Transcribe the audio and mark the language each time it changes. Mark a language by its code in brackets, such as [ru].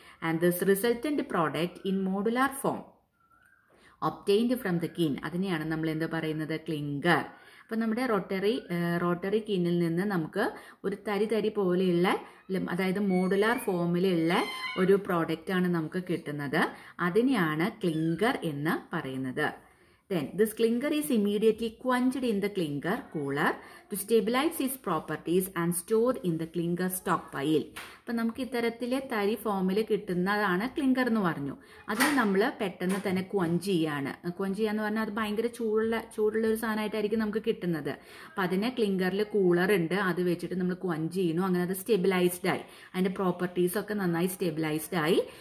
[en] and this resultant product in modular form obtained from the kiln, [ml] അതിനെയാണ് നമ്മൾ എന്താ പറയുന്നത്? [en] Clinker. [ml] അപ്പം നമ്മുടെ റോട്ടറി കിന്നിൽ നിന്ന് നമുക്ക് ഒരു തരി പോലെയുള്ള, അതായത് മോഡുലാർ ഫോമിലുള്ള ഒരു പ്രോഡക്റ്റാണ് നമുക്ക് കിട്ടുന്നത്. അതിനെയാണ് ക്ലിങ്കർ എന്ന് പറയുന്നത്. [en] Then this clinker is immediately quenched in the clinker cooler to stabilize its properties and stored in the clinker stockpile. [ml] അപ്പം നമുക്ക് ഇത്തരത്തിലെ തരി ഫോമിൽ കിട്ടുന്നതാണ് ക്ലിങ്കർ എന്ന് പറഞ്ഞു. അതിന് നമ്മൾ പെട്ടെന്ന് തന്നെ ക്വഞ്ച് ചെയ്യാന്ന് പറഞ്ഞാൽ അത് ഭയങ്കര ചൂടുള്ള ഒരു സാധനമായിട്ടായിരിക്കും നമുക്ക് കിട്ടുന്നത്. അപ്പം അതിനെ ക്ലിങ്കറിൽ കൂളർ ഉണ്ട്, അത് വെച്ചിട്ട് നമ്മൾ ക്വഞ്ച് ചെയ്യുന്നു. അങ്ങനെ അത് സ്റ്റെബിലൈസ്ഡ് ആയി, അതിൻ്റെ പ്രോപ്പർട്ടീസ് ഒക്കെ നന്നായി സ്റ്റെബിലൈസ്ഡ് ആയി.